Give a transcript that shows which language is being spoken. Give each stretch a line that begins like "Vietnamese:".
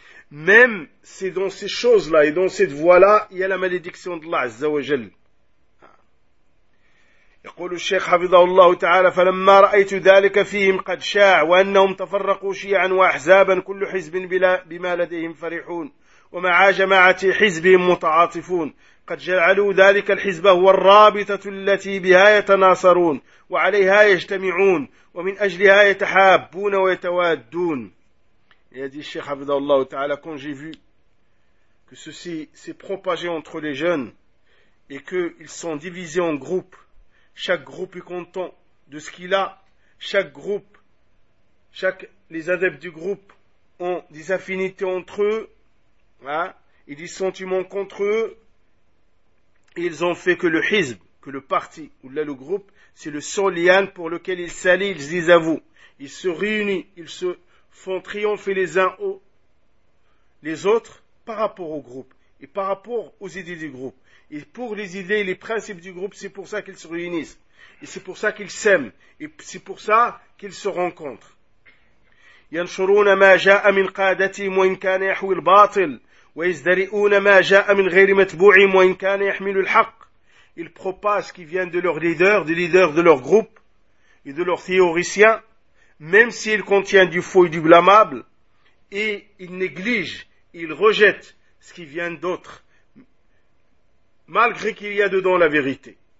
French: Même si dans ces choses-là et dans cette voie-là, il y a la malédiction d'Allah, Azza wa Jal.
Arabic: يقول الشيخ حفظه الله تعالى فلما رأيت ذلك فيهم قد شاع وأنهم تفرقوا شيعا وأحزابا كل حزب بلا بما لديهم فرحون ومع جماعة حزبهم متعاطفون قد جعلوا ذلك الحزب هو الرابطة التي بها يتناصرون وعليها يجتمعون ومن أجلها يتحابون ويتوادون.
French: Il a dit, Cheikh Hafidhahullah Ta'ala, quand j'ai vu que ceci s'est propagé entre les jeunes et qu'ils sont divisés en groupes, chaque groupe est content de ce qu'il a, chaque groupe, les adeptes du groupe ont des affinités entre eux, hein, et des sentiments contre eux, ils ont fait que le hizb, que le parti, ou là le groupe, c'est le seul lien pour lequel ils s'allient, ils disent à vous. Ils se réunissent, ils se font triompher les uns aux les autres par rapport au groupe et par rapport aux idées du groupe. Et pour les idées et les principes du groupe, c'est pour ça qu'ils se réunissent. Et c'est pour ça qu'ils s'aiment. Et c'est pour ça qu'ils se rencontrent.
Arabic: ينشرون ما جاء من قادتهم وإن كان يحوي الباطل ويزدرئون ما جاء من غير متبوعهم وإن كان يحمل الحق.
French: Ils propagent ce qui vient de leur leader, des leaders de leur groupe et de leurs théoriciens, même s'il contient du faux et du blâmable, et ils négligent, ils rejettent ce qui vient d'autres, malgré qu'il y a dedans la vérité.